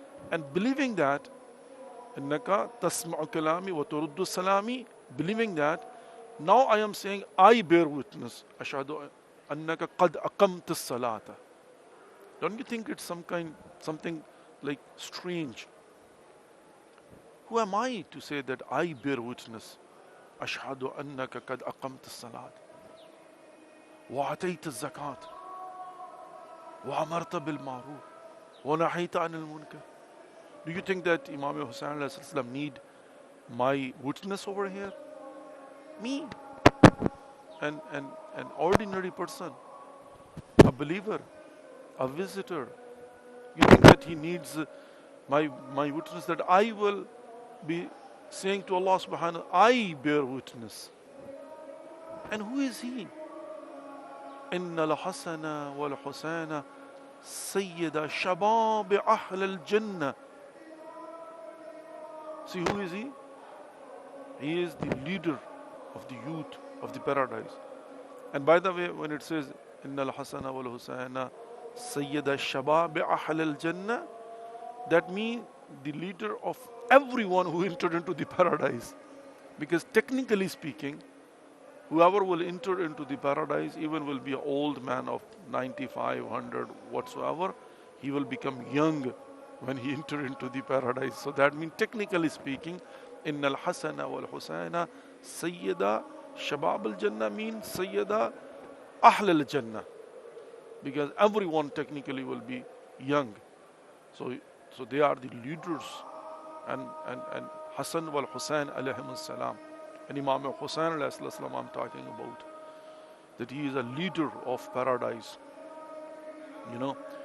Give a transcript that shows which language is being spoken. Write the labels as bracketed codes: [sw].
[en] And believing that, [ar] innaka tasma'u kalami wa turuddu salami, [en] believing that, now I am saying, I bear witness, [ar] ashhadu annaka qad aqamta as-salata. [en] Don't you think it's something like strange? Who am I to say that I bear witness? [ar] أشهد أنك قد أقمت الصلاة وأتيت الزكاة وأمرت بالمعروف ونهيت عن المنكر. [en] Do you think that Imam Hussain need my witness over here? Me, an ordinary person, a believer, a visitor. You think that he needs my witness, that I will be saying to Allah subhanahu, I bear witness. And who is he? [ar] إن الحسن والحسين سيد شباب أهل الجنة. [en] See, who is he? He is the leader of the youth of the paradise. And by the way, when it says [ar] إن الحسن والحسين سيد شباب أهل الجنة, [en] that means the leader of everyone who entered into the paradise. Because technically speaking, whoever will enter into the paradise, even will be an old man of 95, 100, whatsoever, he will become young when he enter into the paradise. So that means technically speaking, [ar] إن الحسن والحسين سيدا شباب الجنة [en] means [ar] سيدا أهل الجنة. [en] Because everyone technically will be young. So they are the leaders. And Hassan wal Hussein [ar] alayhim salam. [en] And Imam Hussein [ar] alayhi salam [en] I'm talking about. That he is a leader of paradise. You know.